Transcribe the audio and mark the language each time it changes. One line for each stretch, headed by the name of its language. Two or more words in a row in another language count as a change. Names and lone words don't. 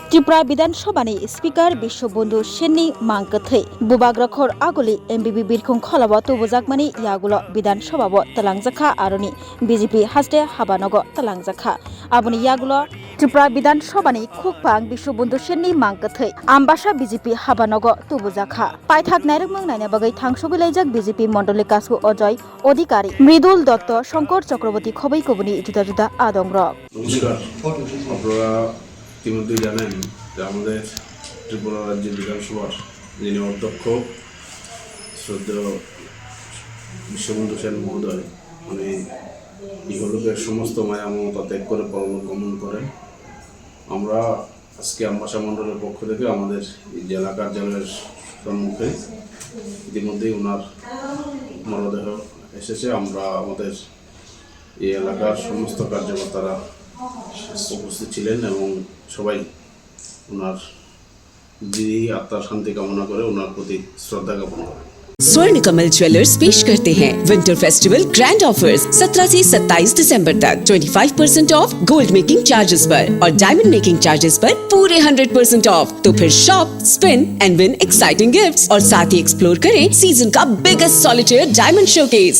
Kok Borok: त्रिपुरा विधानसभानि स्पीकार विश्वबन्धु सेननि मांगथै बुबाग्रखर आगुलि एमबिबि बिरखं खलाबो तुबुजाकमानि यागुलो विधानसभाबो तलांजाखा आरोनि बीजेपी हास्ते हाबानगो तलांजाखा आबुनि यागुलो त्रिपुरा विधानसभानि खुकपां विश्वबन्धु सेननि मांगथै आम्बासा बीजेपी हाबानगो तुबुजाखा पाइथाक नायरमंग नायना बागै थांसुबिलाइजाक बीजेपी मण्डली कासु अजय अधिकारी मृदुल दत्त शंकर चक्रवर्ती खबै कबुनि जुदा जुदा आदंग्र
Bangla: ইতিমধ্যে জানেন যে আমাদের ত্রিপুরা রাজ্যের বিধানসভার যিনি অধ্যক্ষ শ্রদ্ধেয় বিশ্ববন্ধু সেন মহোদয় উনি ইহলোকের সমস্ত মায়া মমতা ত্যাগ করে পরলোক গমন করেন। আমরা আজকে আম্বাসা মণ্ডলের পক্ষ থেকে আমাদের জেলা কার্যালয়ের সম্মুখে ইতিমধ্যেই ওনার মরদেহ এসেছে। আমরা আমাদের এই এলাকার সমস্ত কার্যকর্তারা উপস্থিত ছিলেন এবং সবাই ওনার যিনি আত্মার শান্তি কামনা করে ওনার প্রতি শ্রদ্ধা জ্ঞাপন করে।
Hindi: स्वर्ण कमल ज्वेलर्स पेश करते हैं
English: winter festival grand offers
Hindi: 17 से 27 दिसंबर तक 25%
English: off gold making charges
Hindi: पर और
English: diamond making charges
Hindi: पर पूरे 100% ऑफ। तो फिर
English: shop, spin and win exciting gifts
Hindi: और साथ ही एक्सप्लोर करें सीजन का
English: biggest solitaire diamond showcase.